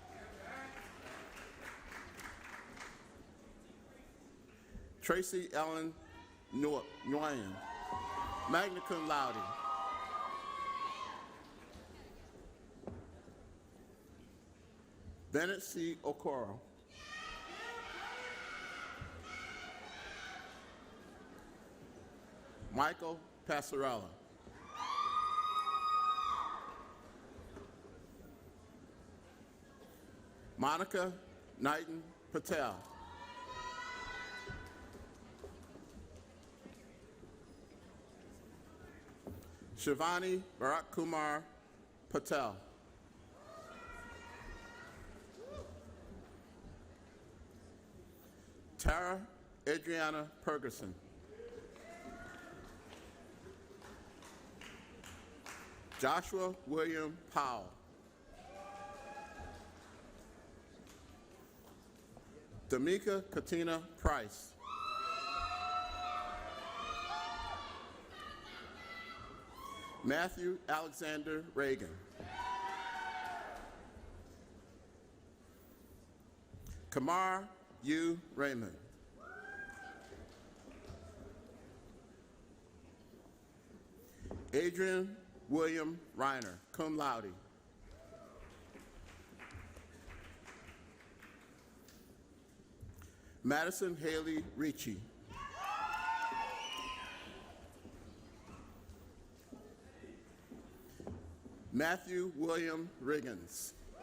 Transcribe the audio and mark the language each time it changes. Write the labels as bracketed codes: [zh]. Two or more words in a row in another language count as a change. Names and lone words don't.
[en] Tracy Ellen Nguyen, [la] magna cum laude. [en] Bennett C. Okoro. Michael Passarella. Monica Knighton Patel. Shivani Bharat Kumar Patel. Tara Adriana Ferguson. Joshua William Powell. Damika Katina Price. Matthew Alexander Reagan. Kamar U. Raymond. Adrian William Reiner, [la] cum laude. [en] Madison Haley Ricci. Matthew William Riggins.